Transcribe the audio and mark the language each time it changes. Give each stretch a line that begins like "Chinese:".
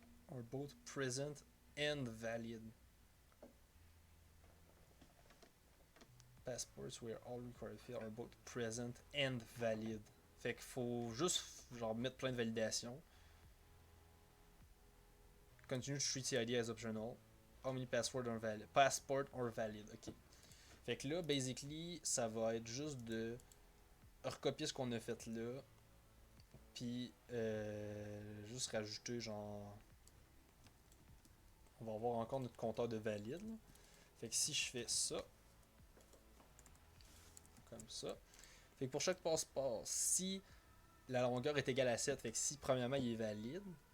English: Are both present and valid. Passports where all required fields are both present and valid.
French: Fait qu'il faut juste genre mettre plein de validations.
English: Continue to treat CID as optional. How many passports are valid? Passport or valid. Ok.
French: Fait que là, basically, ça va être juste de recopier ce qu'on a fait là. Puis, juste rajouter genre. On va avoir encore notre compteur de valide. Là. Fait que si je fais ça, comme ça, fait que pour chaque passeport, si la longueur est égale à 7, fait que si premièrement il est valide.